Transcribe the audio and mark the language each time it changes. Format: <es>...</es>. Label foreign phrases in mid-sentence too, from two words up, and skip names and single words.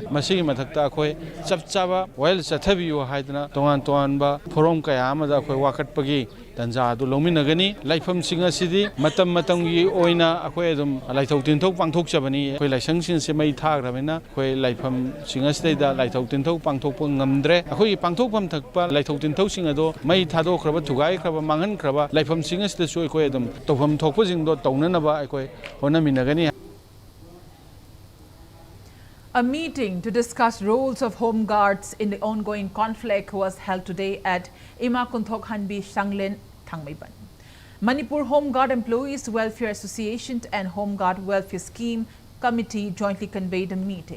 <mni>ꯃꯁꯤꯒꯤ ꯃꯊꯛꯇ ꯑꯩꯈꯣꯏ ꯆꯞ ꯆꯥꯕ ꯋꯥꯌꯦꯜ ꯆꯠꯊꯕꯤꯌꯨ ꯍꯥꯏꯗꯅ ꯇꯣꯉꯥꯟ ꯇꯣꯉꯥꯟꯕ ꯐꯣꯔꯝ ꯀꯌꯥ ꯑꯃꯗ ꯑꯩꯈꯣꯏ ꯋꯥꯀꯠꯄꯒꯤ ꯇꯟꯖꯥ ꯑꯗꯨ ꯂꯧꯃꯤꯟꯅꯒꯅꯤ ꯂꯥꯏꯐꯝꯁꯤꯡ ꯑꯁꯤꯗꯤ ꯃꯇꯝ ꯃꯇꯝꯒꯤ ꯑꯣꯏꯅ ꯑꯩꯈꯣꯏ ꯑꯗꯨꯝ ꯂꯥꯏꯊꯣꯛ ꯇꯤꯟꯊꯣꯛ ꯄꯥꯡꯊꯣꯛꯆꯕꯅꯤ ꯑꯩꯈꯣꯏ ꯂꯥꯏꯁꯪꯁꯤꯡꯁꯦ ꯃꯩ ꯊꯥꯈ꯭ꯔꯕꯅꯤꯅ ꯑꯩꯈꯣꯏ ꯂꯥꯏꯐꯝꯁꯤꯡ ꯑꯁꯤꯗꯩꯗ ꯂꯥꯏꯊꯣꯛ ꯇꯤꯟꯊꯣꯛ ꯄꯥꯡꯊꯣꯛꯄ ꯉꯝꯗ꯭ꯔꯦ ꯑꯩꯈꯣꯏꯒꯤ ꯄꯥꯡꯊꯣꯛꯐꯝ ꯊꯛꯄ ꯂꯥꯏꯊꯣꯛ ꯇꯤꯟꯊꯧꯁꯤꯡ ꯑꯗꯣ ꯃꯩ ꯊꯥꯗꯣꯛꯈ꯭ꯔꯕ ꯊꯨꯒꯥꯏꯈ꯭ꯔꯕ ꯃꯥꯡꯍꯟꯈ꯭ꯔꯕ ꯂꯥꯏꯐꯝꯁꯤꯡ ꯑꯁꯤꯗꯁꯨ ꯑꯩꯈꯣꯏ ꯑꯗꯨꯝ ꯇꯧꯐꯝ ꯊꯣꯛꯄꯁꯤꯡꯗꯣ ꯇꯧꯅꯅꯕ ꯑꯩꯈꯣꯏ ꯍꯣꯠꯅꯃꯤꯟꯅꯒꯅꯤ.</mni> <en>A meeting to discuss roles of home guards in the ongoing conflict was held today at Ima Kunthok Hanbi Shanglin, Thangmaiban. Manipur Home Guard Employees Welfare Association and Home Guard Welfare Scheme Committee jointly convened a meeting.</en>